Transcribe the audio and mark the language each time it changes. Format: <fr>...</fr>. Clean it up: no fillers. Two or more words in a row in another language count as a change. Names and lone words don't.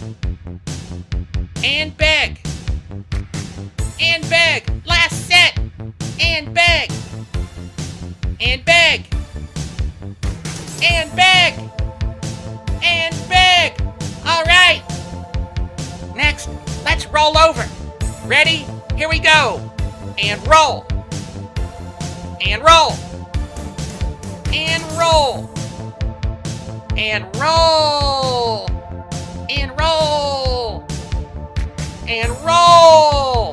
<en>And beg. And beg. Last set. And beg. And beg. And beg. And beg. All right. Next, let's roll over. Ready? Here we go. And roll. And roll. And roll. And roll. And roll. And roll.</en>